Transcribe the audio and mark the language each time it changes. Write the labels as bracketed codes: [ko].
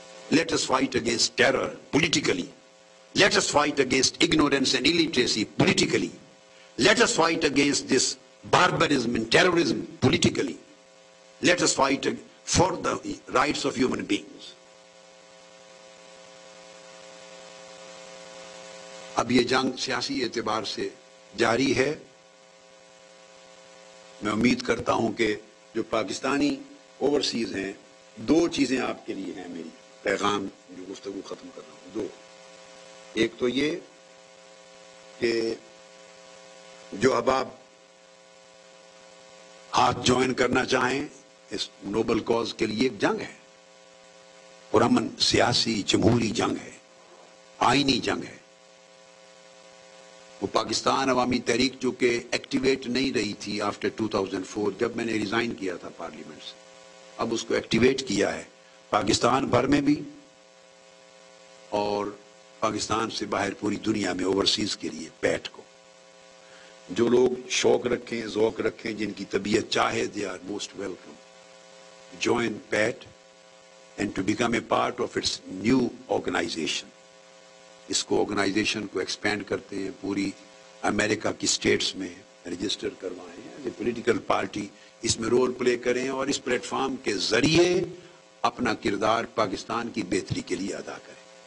[en] Let us fight against terror politically. Let us fight against ignorance and illiteracy politically. Let us fight against this barbarism and terrorism politically. Let us fight for the rights of human beings. [ur] اب یہ جنگ سیاسی اعتبار سے جاری ہے. میں امید کرتا ہوں کہ جو پاکستانی اوورسیز ہیں, دو چیزیں آپ کے لیے ہیں میری پیغام جو گفتگو ختم کر رہا ہوں. دو, ایک تو یہ کہ جو احباب ہاتھ جوائن کرنا چاہیں اس نوبل کاز کے لیے, ایک جنگ ہے, پرامن سیاسی جمہوری جنگ ہے, آئینی جنگ ہے. وہ پاکستان عوامی تحریک جو کہ ایکٹیویٹ نہیں رہی تھی آفٹر 2004 جب میں نے ریزائن کیا تھا پارلیمنٹ سے, اب اس کو ایکٹیویٹ کیا ہے پاکستان بھر میں بھی اور پاکستان سے باہر پوری دنیا میں اوورسیز کے لیے. پیٹ کو جو لوگ شوق رکھیں, ذوق رکھیں, جن کی طبیعت چاہے, [en] they are most welcome. Join PAT and to become a part of its new organization. [ur] اس کو آرگنائزیشن کو ایکسپینڈ کرتے ہیں, پوری امریکہ کی سٹیٹس میں رجسٹر کروائیں, [en] as a political party [ur] اس میں رول پلے کریں اور اس پلیٹ فارم کے ذریعے اپنا کردار پاکستان کی بہتری کے لیے ادا کریں.